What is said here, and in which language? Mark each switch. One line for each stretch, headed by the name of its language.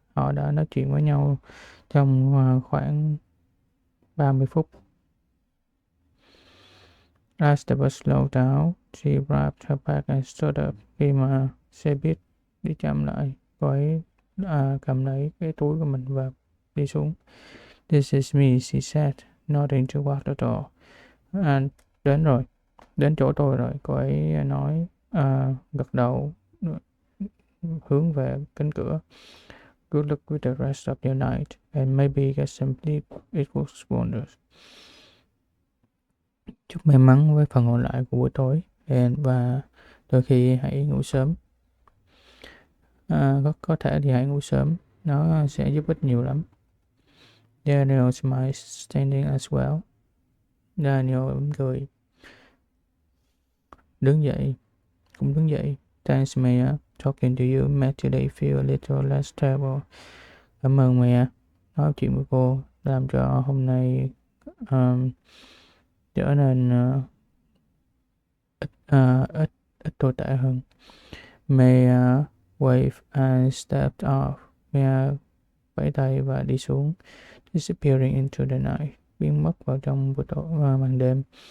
Vietnamese: Họ đã nói chuyện với nhau trong khoảng 30 phút.
English: As the bus slowed down, she grabbed her bag and stood up.
Vietnamese: Khi mà xe buýt đi chậm lại, cô ấy cầm lấy cái túi của mình và đi xuống.
English: This is me, she said, nodding toward the door.
Vietnamese: Đến rồi, đến chỗ tôi rồi, cô ấy nói, gật đầu hướng về cánh cửa.
English: Good luck with the rest of your night, and maybe get some sleep. It works wonders.
Vietnamese: Chúc may mắn với phần còn lại của buổi tối, và đôi khi hãy ngủ sớm. Có thể thì hãy ngủ sớm, nó sẽ giúp ích nhiều lắm.
English: Daniel smiled, standing as well.
Vietnamese: Daniel mỉm cười, cũng đứng dậy.
English: Thanks, Mia. Talking to you made today feel a little less terrible.
Vietnamese: Cảm ơn Mia. Nói chuyện với cô làm cho hôm nay trở nên ít tồi tệ hơn.
English: Mia waved and stepped off.
Vietnamese: Mia vẫy tay và đi xuống.
English: Disappearing into the night.
Vietnamese: Biến mất vào trong màn đêm.